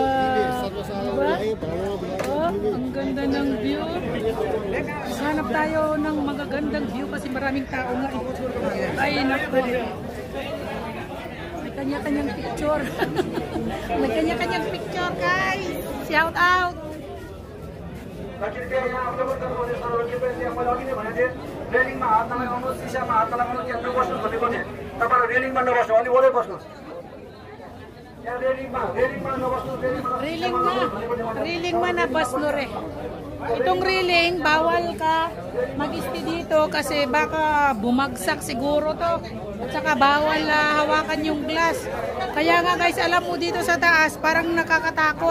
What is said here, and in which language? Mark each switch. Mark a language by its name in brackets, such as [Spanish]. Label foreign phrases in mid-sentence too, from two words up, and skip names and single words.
[Filipino] Diba? Oh, ang ganda ng view. Hanap tayo ng magagandang view kasi maraming tao nga. Ay, naku. May kanya-kanyang picture. May kanya-kanyang picture, guys. Shout out. [Nepali] रेलिङमा हात नलागाउनुहोस्, सिसामा हात नलागाउनुहोस्, यहाँ बस्नुहोस् भनेको नि तपाईँहरू रेलिङमा नबस्नु, अलि वरै बस्नुहोस्। यहाँ रेलिङमा नबस्नुहोस्, रेलिङमा नबस्नु रे. [Filipino] Itong reeling, bawal ka mag-isti dito kasi baka bumagsak siguro to. At saka bawal hawakan yung glass. Kaya nga guys, alam mo dito sa taas, parang nakakatakot.